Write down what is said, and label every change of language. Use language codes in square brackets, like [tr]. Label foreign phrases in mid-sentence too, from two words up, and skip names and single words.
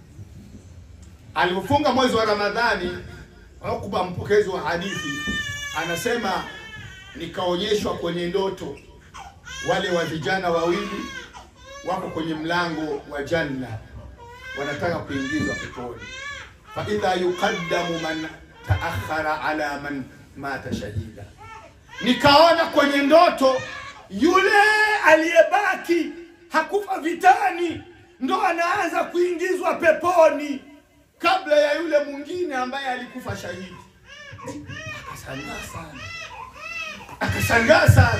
[sw] Alipofunga mwezi wa Ramadhani, Ukba, mpokezi wa hadithi, anasema nikaonyeshwa kwenye ndoto wale wa vijana wawili wako kwenye mlango wa janna, wanataka kuingizwa peponi. [ar] فإذا يقدم من تأخر على من مات شهيدا. [sw] Nikaona kwenye ndoto yule aliyebaki hakufa vitani ndo anaanza kuingizwa peponi kabla ya yule mwingine ambaye alikufa shahidi. Akashangaa sana.